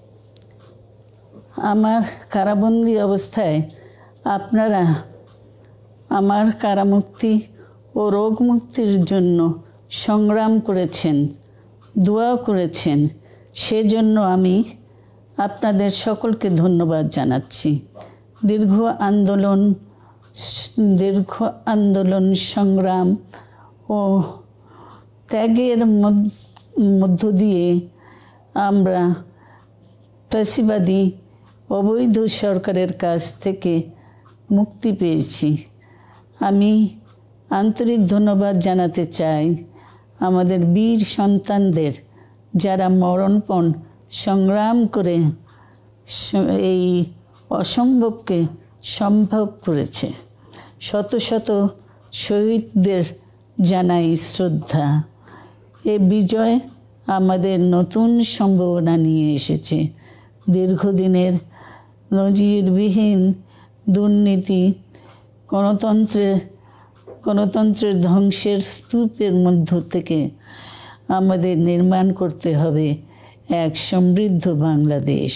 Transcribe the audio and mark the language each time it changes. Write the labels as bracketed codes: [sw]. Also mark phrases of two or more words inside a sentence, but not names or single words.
[bn] আমার কারাবন্দী অবস্থায় আপনারা আমার কারামুক্তি ও রোগ মুক্তির জন্য সংগ্রাম করেছেন, দোয়া করেছেন, সেজন্য আমি আপনাদের সকলকে ধন্যবাদ জানাচ্ছি। দীর্ঘ আন্দোলন সংগ্রাম ও ত্যাগের মধ্য দিয়ে আমরা ফ্যাসিবাদী অবৈধ সরকারের কাছ থেকে মুক্তি পেয়েছি। আমি আন্তরিক ধন্যবাদ জানাতে চাই আমাদের বীর সন্তানদের যারা মরণপণ সংগ্রাম করে এই অসম্ভবকে সম্ভব করেছে। শত শত শহীদদের জানাই শ্রদ্ধা। এই বিজয় আমাদের নতুন সম্ভাবনা নিয়ে এসেছে। দীর্ঘদিনের নজিরবিহীন দুর্নীতি গণতন্ত্রের ধ্বংসের স্তূপের মধ্য থেকে আমাদের নির্মাণ করতে হবে এক সমৃদ্ধ বাংলাদেশ।